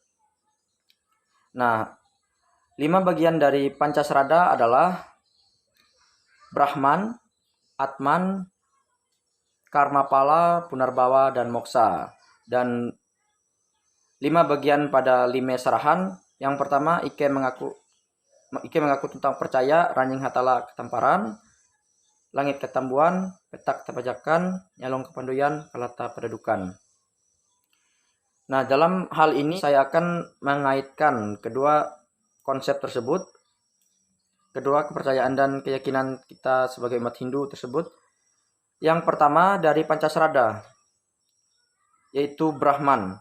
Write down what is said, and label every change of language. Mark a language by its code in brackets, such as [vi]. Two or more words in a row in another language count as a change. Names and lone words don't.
[id] Nah, 5 bagian dari Pancasrada adalah Brahman, Atman, Karmapala, Punarbawa, dan Moksa. Dan 5 bagian pada Limesrahan. Yang pertama, Ike mengaku tentang percaya, Ranjing Hatala Ketamparan, Langit Ketambuan, Petak Tapajakan, Nyalong Kepanduyan, Kalata Pedadukan. Nah, dalam hal ini saya akan mengaitkan kedua konsep tersebut, kedua kepercayaan dan keyakinan kita sebagai umat Hindu tersebut. Yang pertama dari Pancasrada, yaitu Brahman.